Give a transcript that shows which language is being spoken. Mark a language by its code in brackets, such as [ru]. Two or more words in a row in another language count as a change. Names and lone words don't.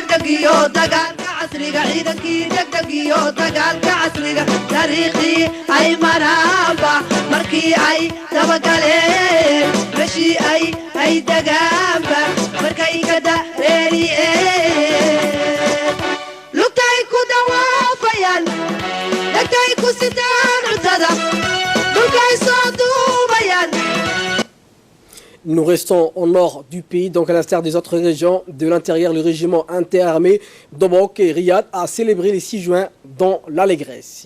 [so] degdegiyo dagaalka casriga ciidankii degdegiyo dagaalka casriga taariikhdii ay maraanba markii ay dabagaleen meshii ay degaanba markay ka dareeriyeen lugtay ku dawaafayaan dhegtay ku sitaan cuntada dhulkay soo duubayaan. [fr] Nous restons au nord du pays, donc à l'instar des autres régions de l'intérieur, le régiment interarmé d'Obok et Riyad a célébré le 6 juin dans l'allégresse.